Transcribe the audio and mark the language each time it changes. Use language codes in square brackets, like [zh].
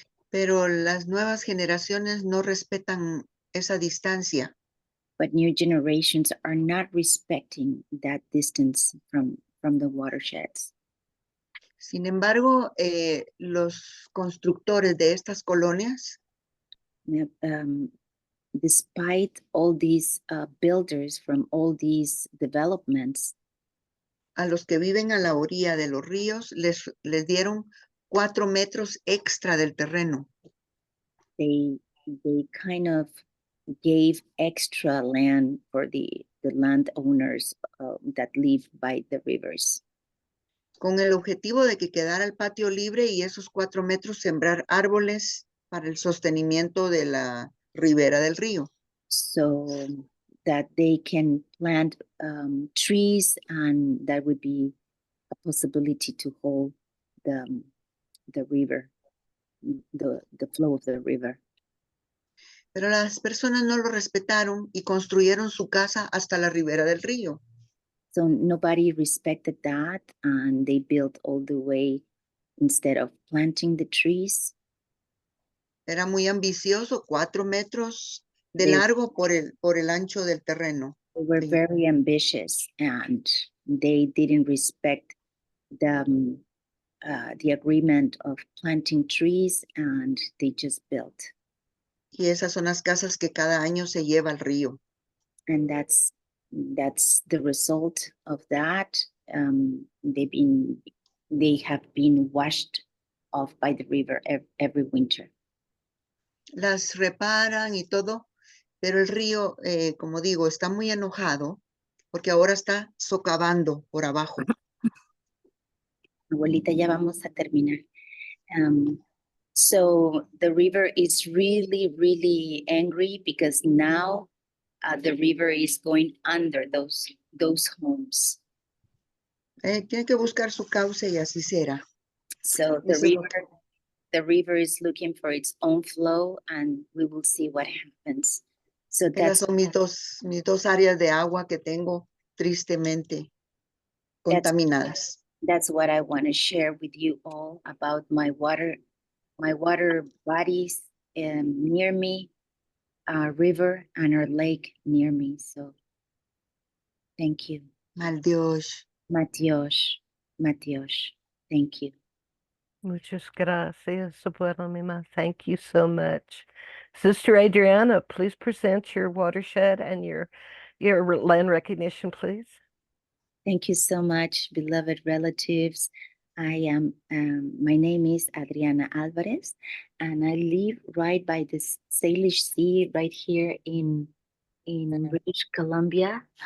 [es] Pero las nuevas generaciones no respetan esa distancia. [en] But new generations are not respecting that distance from the watersheds. [es] Sin embargo, los constructores de estas colonias [en] Despite all these builders from all these developments, [es] a los que viven a la orilla de los ríos les dieron 4 metros extra del terreno. [en] they kind of gave extra land for the the landowners that live by the rivers. [es] con el objetivo de que quedara el patio libre y esos 4 metros sembrar árboles para el sostenimiento de la ribera del río. [en] So that they can plant trees, and that would be a possibility to hold the river, the flow of the river. [es] Pero las personas no lo respetaron y construyeron su casa hasta la ribera del río. [en] So nobody respected that, and they built all the way instead of planting the trees. [es] Era muy ambicioso, 4 metros de [en] They- [es] largo por el ancho del terreno. [en] They were [es] Sí. [en] very ambitious, and they didn't respect the agreement of planting trees, and they just built. [es] Y esas son las casas que cada año se lleva al río. [en] And that's the result of that. They have been washed off by the river every winter. [es] Las reparan y todo, pero el río, como digo, está muy enojado porque ahora está socavando por abajo. Abuelita, ya vamos a terminar. [en] So the river is really, really angry because now the river is going under those homes. [es] Tiene que buscar su cauce y así será. [en] So [es] Eso es lo que- [en] the river is looking for its own flow, and we will see what happens. So [es] Esas [en] that's [es] son mis dos áreas de agua que tengo tristemente contaminadas. [en] that's what I want to share with you all about my water bodies near me, our river and our lake near me. So thank you. Mal Dios. Matios, thank you. [es] Muchas gracias, abuela Mima. [en] Thank you so much. Sister Adriana, please present your watershed and your land recognition, please. Thank you so much, beloved relatives. I am, my name is Adriana Alvarez, and I live right by the Salish Sea, right here in British Columbia.